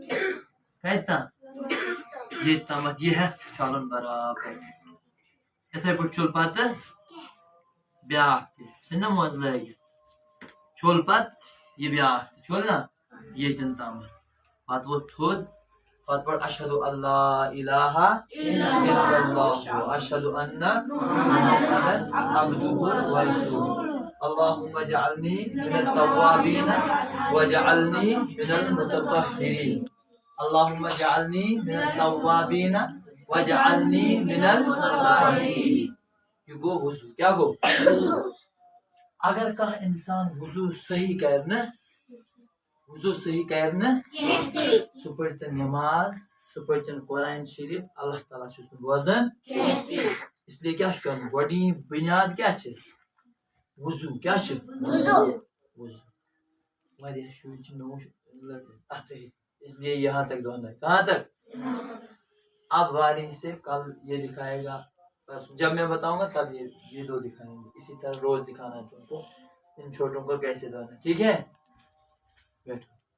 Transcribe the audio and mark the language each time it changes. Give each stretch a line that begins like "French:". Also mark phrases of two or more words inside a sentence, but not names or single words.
Kashmiri: ییٚتہِ تامَتھ یہِ ہٮ۪تھ چھُ چھَلُن برابر یِتھَے پٲٹھۍ چھوٚل پَتہٕ بیٛاکھ تہِ ژھٕنۍ نا موزٕ لٲگِتھ چھوٚل پَتہٕ یہِ بیٛاکھ تہِ چھوٚل نا ییٚتٮ۪ن تامَتھ پَتہٕ ووٚتھ تھوٚد پَتہٕ پٔر
Arabic: اَشہدُ اللہ الہ الا اللہ وَاشہدُ اَنَّ مُحَمَّدًا عَبْدُهُ وَرَسُولُهُ اللهم اجعلني من التوابين واجعلني من المتطهرين اللهم اجعلني من التوابين واجعلني من المتطهرين
Kashmiri: یہ گو وضو کیا گو اگر کانٛہہ اِنسان وضو صحیح کَرِ نہٕ سُہ پٔرۍ تن نٮ۪ماز سُہ پٔرۍ تن قرآن شریٖف اللہ تعالیٰ چھُس نہٕ بوزان
Urdu: اس لیے
Kashmiri: کیٛاہ چھُ کَرُن گۄڈٕنِچ بُنیاد کیٛاہ چھِ وضو کیٛاہ چھُ وضو واریاہ شُرۍ چھِ نوٚو اَتھٕے
Urdu: اس لیے یہاں تک دھونا ہے کہاں تک اب واری سے کل یہ دکھائے گا جب میں بتاؤں گا تب یہ دو دکھائیں گے اسی طرح روز دکھانا ہے تم کو ان چھوٹوں کو کیسے دھونا ٹھیک ہے بیٹھو